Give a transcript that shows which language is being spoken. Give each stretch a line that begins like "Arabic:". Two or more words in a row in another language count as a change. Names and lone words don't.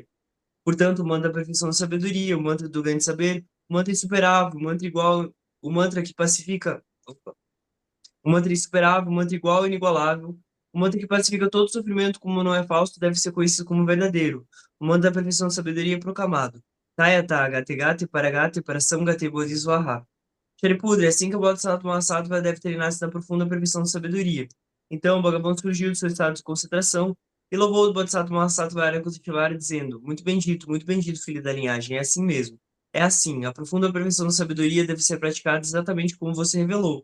Portuguese: Portanto, o mantra da perfeição da sabedoria, o mantra do grande saber, o mantra insuperável, o mantra igual, o mantra que pacifica, o mantra insuperável, o mantra igual e inigualável, o mantra que pacifica todo sofrimento como não é falso, deve ser conhecido como verdadeiro. O mantra da perfeição da sabedoria é proclamado.
Sanskrit: Tayata gate gate paragate parasam gate bodhisvaha.
Portuguese: Shariputra, é assim que o
Sanskrit: Bodhisattva Mahasattva
Portuguese: deve ter nascido na profunda perfeição da sabedoria. Então, o Bhagavan surgiu do seu estado de concentração e louvou o
Sanskrit: Bodhisattva Mahasattva Arya
Portuguese: dizendo: muito bendito, filho da linhagem, é assim mesmo. É assim, a profunda perfeição da sabedoria deve ser praticada exatamente como você revelou.